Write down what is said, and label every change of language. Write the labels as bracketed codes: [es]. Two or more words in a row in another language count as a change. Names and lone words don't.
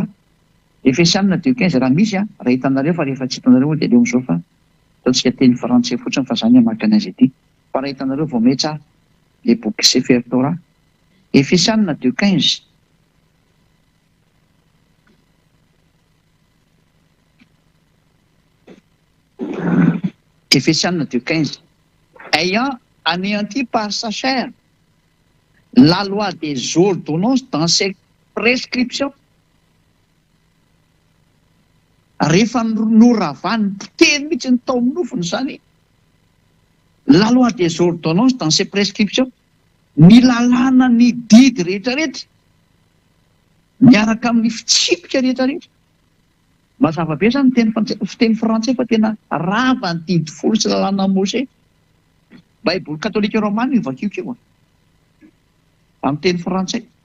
[mg] Efesianina 2:15 raha misy raha hitanareo fa rehefa tsy hitanareo dia leo amin'izao fa ataontsika teny frantsay fotsiny fa zany hamaky anazy ity. Fa raha hitanareo vao metsara le boky Sefer Torah. [fr] Efesianina 2:15 Efesianina 2:15 ayant anéanti par sa chair la loi des ordonnances dans ses prescriptions. [mg] Rehefa noravany potehiny mihitsy ny tao nofony zany [fr] la loi des ordonnances dans ses prescriptions, [mg] ny lalàna ny didy rehetrarehetra miaraka amin'ny fitsipika rehetrarehetra. Mazava be zany fiteny frantsay fa tena rava ny didy folo sy lalàna Mose. Baiboly katolika romana io vakiokio amin'ny teny frantsay.